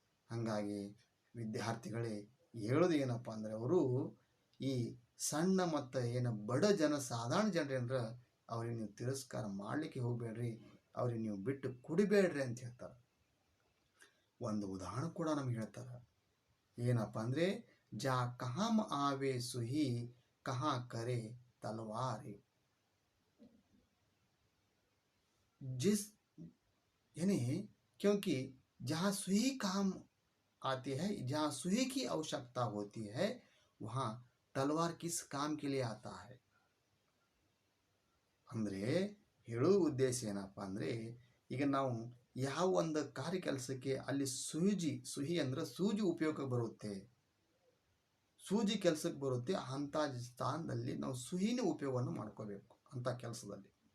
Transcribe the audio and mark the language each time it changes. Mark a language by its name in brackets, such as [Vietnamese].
[Kannada] ಹಾಗಾಗಿ ವಿದ್ಯಾರ್ಥಿಗಳೇ ಹೇಳೋದು ಏನಪ್ಪ ಅಂದರೆ, ಅವರು ಈ ಸಣ್ಣ ಮತ್ತು ಏನು ಬಡ ಜನ, ಸಾಧಾರಣ ಜನರೇನರ ಅವ್ರಿಗೆ ನೀವು ತಿರಸ್ಕಾರ ಮಾಡಲಿಕ್ಕೆ ಹೋಗಬೇಡ್ರಿ, ಅವ್ರಿಗೆ ನೀವು ಬಿಟ್ಟು ಕುಡಿಬೇಡ್ರಿ ಅಂತ ಹೇಳ್ತಾರೆ. ಒಂದು ಉದಾಹರಣೆ ಕೂಡ ನಮ್ಗೆ ಹೇಳ್ತಾರೆ. ಏನಪ್ಪ ಅಂದರೆ, [Hindi] ಜಾ ಕಹಾಂ ಆವೆ ಸುಹಿ ಕಹಾ ಕರೆ तलवार जिस यानी क्योंकि जहाँ सुई काम आती है, जहाँ सुई की आवश्यकता होती है, वहाँ तलवार किस काम के लिए आता है. [Kannada] ಅಂದರೆ ಹೇಳೋ ಉದ್ದೇಶ ಏನಪ್ಪ ಅಂದರೆ, ಈಗ ನಾವು ಯಾವ ಒಂದು ಕಾರ್ಯ ಕೆಲಸಕ್ಕೆ ಅಲ್ಲಿ ಸುಹಿ ಅಂದರೆ ಸೂಜಿ ಉಪಯೋಗ ಬರುತ್ತೆ, ಸೂಜಿ ಕೆಲಸಕ್ಕೆ ಬರುತ್ತೆ. ಅಂಥ ಸ್ಥಾನದಲ್ಲಿ ನಾವು ಸುಹಿನ ಉಪಯೋಗವನ್ನು ಮಾಡ್ಕೋಬೇಕು ಅಂಥ ಕೆಲಸದಲ್ಲಿ.